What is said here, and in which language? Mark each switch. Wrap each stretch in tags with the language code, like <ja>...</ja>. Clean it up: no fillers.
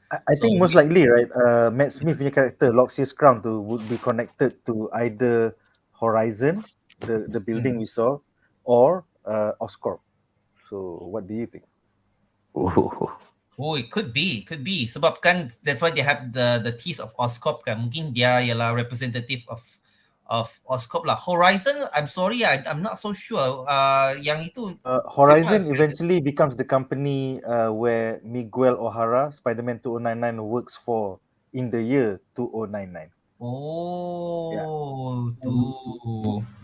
<en>I think most likely, right, Matt Smith punya character, LOXIAS crown tu would be connected to either Horizon, the building we saw, or Oscorp. So what do you think? Oh, it could be. Sebab kan that's why they have the tease of Oscorp kan.</en> <ms>Mungkin dia ialah representative of Oscorp lah.</ms> <en>Horizon, I'm sorry, I'm not so sure.</en> <ms>Yang itu</ms> <en>Horizon eventually becomes the company where Miguel O'Hara, Spider-Man 2099 works for in the year 2099.</en> <ms>Oh, tu.</ms>